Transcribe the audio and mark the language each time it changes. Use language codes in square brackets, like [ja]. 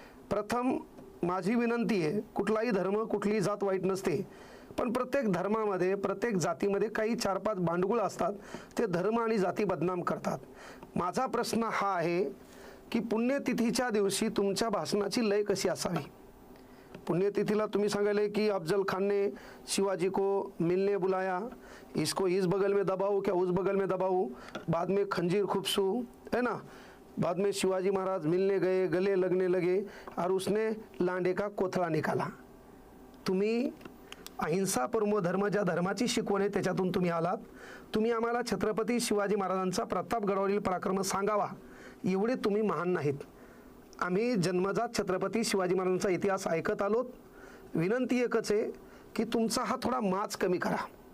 [mr] प्रथम माझी विनंती आहे, कुठलाही धर्म कुठलीही जात वाईट नसते, पण प्रत्येक धर्मामध्ये प्रत्येक जातीमध्ये काही 4-5 भांडगुळ असतात, ते धर्म आणि जाती बदनाम करतात. माझा प्रश्न हा आहे की पुण्यतिथीच्या दिवशी तुमच्या भाषणाची लय कशी असावी? पुण्यतिथीला तुम्ही सांगायले की [hi] अफजल खान ने शिवाजी को मिलने बुलाया, इसको इस बगल में दबाऊं क्या उस बगल में दबाऊं, बाद में खंजीर खुपसू है ना, बाद में शिवाजी महाराज मिलने गए, गले लगने लगे और उसने लांडे का कोथळा निकाला. [mr] तुम्ही अहिंसा परमो धर्म, ज्या धर्माची शिकवण आहे त्याच्यातून तुम्ही आलात. तुम्ही आम्हाला छत्रपती शिवाजी महाराजांचा प्रतापगडावरील पराक्रम सांगावा, एवढे तुम्ही महान नाहीत. आम्ही जन्मजात छत्रपती शिवाजी महाराजांचा इतिहास ऐकत आलोत. विनंती एकच आहे की तुमचा हा थोडा माज कमी करा.